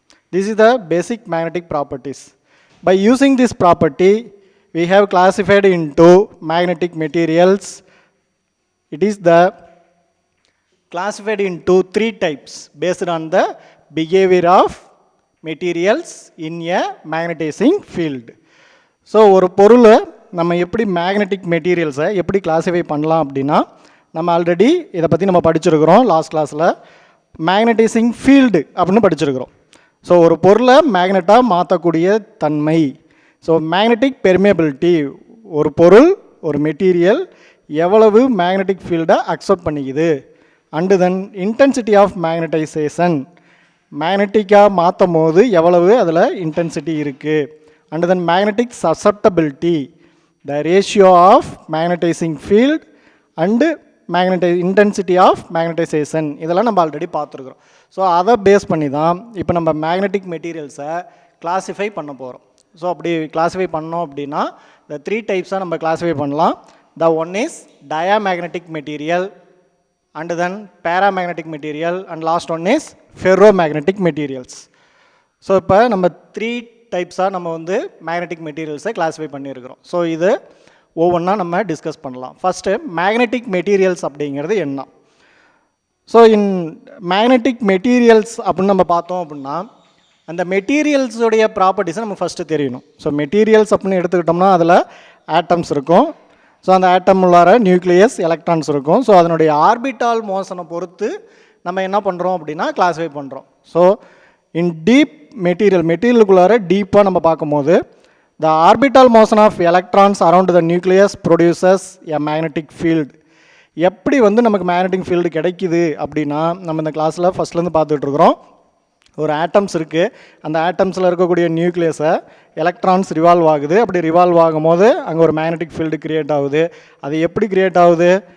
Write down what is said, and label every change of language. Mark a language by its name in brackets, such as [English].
[English] This is the basic magnetic properties. By using this property, we have classified into magnetic materials. It is the classified into 3 types based on the behavior of materials in a magnetizing field. [Tamil] So ஒரு பொருளை நம்ம எப்படி magnetic மெட்டீரியல்ஸை எப்படி classify பண்ணலாம் அப்படின்னா, நம்ம already இதை பற்றி நம்ம படிச்சிருக்கிறோம் லாஸ்ட் கிளாஸில். மேக்னடைசிங் ஃபீல்டு அப்படின்னு படிச்சிருக்கிறோம். ஸோ ஒரு பொருளை மேக்னெட்டாக மாற்றக்கூடிய தன்மை. ஸோ மேக்னெட்டிக் பெர்மியபிலிட்டி, ஒரு பொருள் ஒரு மெட்டீரியல் எவ்வளவு மேக்னெட்டிக் ஃபீல்டை accept பண்ணிக்குது. And then intensity of magnetisation, மேக்னெட்டிக்காக மாற்றும் போது எவ்வளவு அதில் இன்டென்சிட்டி இருக்குது. And then magnetic சசெப்டபிலிட்டி, [English] the ratio of magnetizing field and intensity of magnetization. [Tamil] இதெல்லாம் நம்ம ஆல்ரெடி பார்த்துருக்குறோம். ஸோ அதை பேஸ் பண்ணி தான் இப்போ நம்ம மேக்னெட்டிக் மெட்டீரியல்ஸை கிளாஸிஃபை பண்ண போகிறோம். ஸோ அப்படி கிளாஸிஃபை பண்ணோம் அப்படின்னா இந்த 3 டைப்ஸாக நம்ம கிளாஸிஃபை பண்ணலாம். [English] The one is diamagnetic material, and then paramagnetic material, and last one is ferromagnetic materials. [Tamil] So இப்போ நம்ம 3 டைப்ஸாக நம்ம வந்து மேக்னெட்டிக் மெட்டீரியல்ஸை கிளாஸிஃபை பண்ணியிருக்கிறோம். ஸோ இது ஒவ்வொன்றா நம்ம டிஸ்கஸ் பண்ணலாம். ஃபஸ்ட்டு மேக்னெட்டிக் மெட்டீரியல்ஸ் அப்படிங்கிறது என்ன? ஸோ இன் மேக்னெட்டிக் மெட்டீரியல்ஸ் அப்படின்னு நம்ம பார்த்தோம் அப்படின்னா, அந்த மெட்டீரியல்ஸுடைய ப்ராப்பர்ட்டிஸை நம்ம ஃபஸ்ட்டு தெரியணும். ஸோ மெட்டீரியல்ஸ் அப்படின்னு எடுத்துக்கிட்டோம்னா அதில் ஆட்டம்ஸ் இருக்கும். ஸோ அந்த ஆட்டம் உள்ளார நியூக்ளியஸ், எலக்ட்ரான்ஸ் இருக்கும். ஸோ அதனுடைய ஆர்பிட்டால் மோஷனை பொறுத்து நம்ம என்ன பண்ணுறோம் அப்படின்னா கிளாஸிஃபை பண்ணுறோம். ஸோ இன் டீப் மெட்டீரியலுக்குள்ளார டீப்பாக நம்ம பார்க்கும்போது, [English] the orbital motion of electrons around the nucleus produces a magnetic field. [Tamil] எப்படி வந்து நமக்கு மேக்னெட்டிக் ஃபீல்டு கிடைக்குது அப்படின்னா, நம்ம இந்த கிளாஸில் ஃபஸ்ட்லேருந்து பார்த்துட்டு இருக்கிறோம். ஒரு ஆட்டம்ஸ் இருக்குது, அந்த ஆட்டம்ஸில் இருக்கக்கூடிய நியூக்ளியஸை எலக்ட்ரான்ஸ் ரிவால்வ் ஆகுது. அப்படி ரிவால்வ் ஆகும் போது அங்கே ஒரு மேக்னெட்டிக் ஃபீல்டு கிரியேட் ஆகுது. அது எப்படி கிரியேட் ஆகுது?